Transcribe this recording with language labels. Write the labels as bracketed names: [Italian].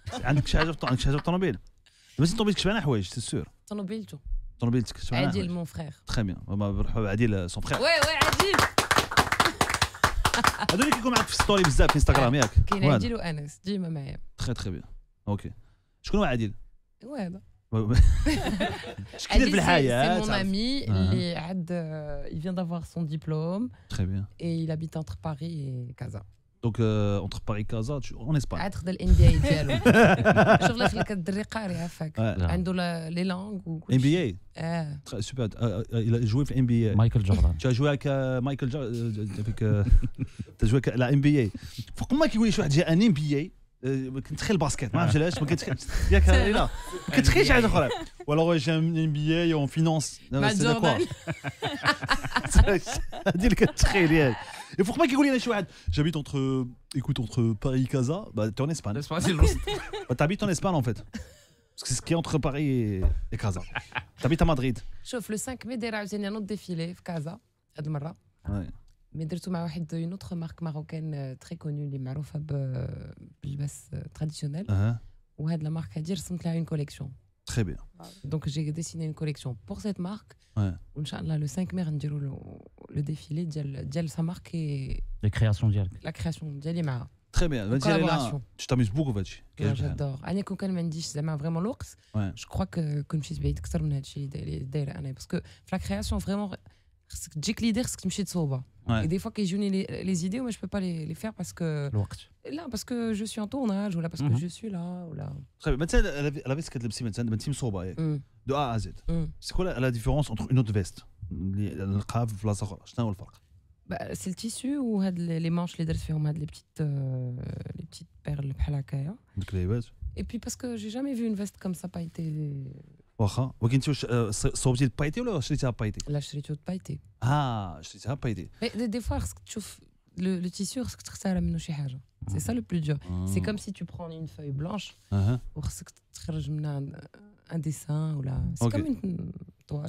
[Arabic] عندك شي حاجه في الطوموبيل دابا الطوموبيل كتبان حوايج سي سور طوموبيلتك كتبان عادل مون فرير تري بيان نروحوا عادل سون فرير وي عادل هذول اللي كيكون معاك في ستوري بزاف في انستغرام ياك كاين عادل وانس ديما معايا تري بيان اوكي شكون هو عادل هو هذا اش كيدير في الحياه [French] c'est mon ami [Arabic] اللي عاد [French] il vient d'avoir son diplôme très bien et il habite entre Paris et Casa donc entre Paris et Casa en Espagne [Arabic] عاد خد الام بي اي ديالو شوف لك اللي كدري قاري عافاك عنده لي لونغ وكل [French] ام بي اي سوبر il a joué في ام بي اي [Arabic] مايكل جوردان [French] tu as joué avec Michael avec tu as joué avec la NBA [Arabic] فوق ما كيقول لي شي واحد جا ان ام بي اي كنتخيل الباسكيت ما عرفتش علاش ما كنتخيلش ياك لا ما كنتخيلش حاجه اخرى ولا جا ام بي اي اون فينانس مع جوردان [French] هذه اللي كتخيل ياك فوق ما كيقول لي شي واحد j'habite entre écoute entre Paris et Casa bah tu es en Espagne t'habites en Espagne en fait parce que c'est ce qui est entre Paris et Casa t'habites à Madrid [Arabic] شوف لو 5 مي داير عاوتاني نوض ديفيلي في كازا هاد المره مي درتو مع واحد اون اوتر مارك ماروكان تري كوني اللي معروفه باللباس تراديسيونيل وهاد لا مارك هادي رسمت لها اون كوليكسيون [French] très bien donc j'ai dessiné une collection pour cette marque [Arabic] وان شاء الله [French] le 5 mai غنديروا le défilé ديال sa marque et [Arabic] لي كرياسيون ديالك [French] la création ديالي معها très bien tu t'amuses beaucoup [Arabic] فهادشي j'adore انا كون كان ما عنديش زعما فريمون الوقت جو كخوا كون مشيت بعيد اكثر من هادشي اللي دايره انا باسكو في لا كرياسيون فريمون خصك تجيك ليدي خصك تمشي تصوبها [French] et des fois كيجوني les idées moi je peux pas les faire parce que [Arabic] الوقت [French] لا parce que je suis en tournage ou là parce que je suis là ou là très bien [Arabic] مثلا لا فيست كتلبسي مثلا بنتي مصوبه ياك دو ا زد سي كوا لا ديفيرونس انتر اون اوت فيست اللي نلقاها في بلاصه اخرى شنو هو الفرق سي التيسيو وهاد لي مانش اللي درت فيهم هاد لي بتيت بيرل بحال هكايا ديك اللعيبات [French] et puis parce que j'ai jamais vu une veste comme ça pailletée [Arabic] واخا ولكن انت واش صوبتي البايتي ولا شريتيها بايتي لا شريتو بايتي شريتيها بايتي دي فوا خصك تشوف لو تيسيو خصك تختار منه شي حاجه سي سا لو بلو دور سي كوم سي تو برون اون فوي بلانش وخصك تخرج منها ان ديسان ولا سي كوم اون طوال